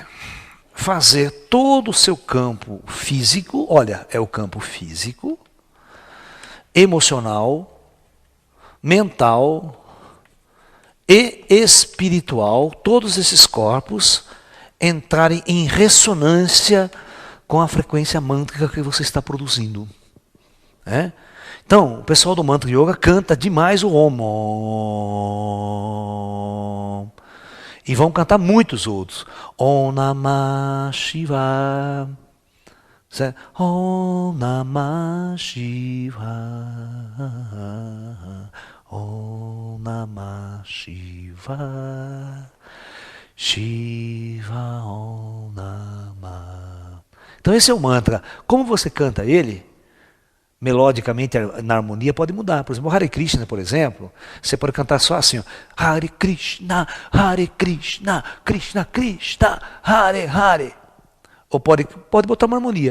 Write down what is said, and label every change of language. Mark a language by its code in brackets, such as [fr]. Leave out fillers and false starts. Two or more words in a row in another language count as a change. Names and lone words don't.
[pt] Fazer todo o seu campo físico, olha, é o campo físico, emocional, mental e espiritual, todos esses corpos entrarem em ressonância com a frequência mântrica que você está produzindo. Né? Então, o pessoal do Mantra Yoga canta demais o Om. E vão cantar muitos outros. [sa] ॐ नमः शिवाय। ॐ नमः शिवाय. ॐ नमः शिवाय. शिव ॐ नमः. [pt] Então esse é o mantra. Como você canta ele, melodicamente na harmonia pode mudar. Por exemplo, o Hare Krishna, por exemplo, você pode cantar só assim, ó, [sa] हरे कृष्ण, कृष्ण कृष्ण, हरे हरे. [pt] Ou pode botar uma harmonia.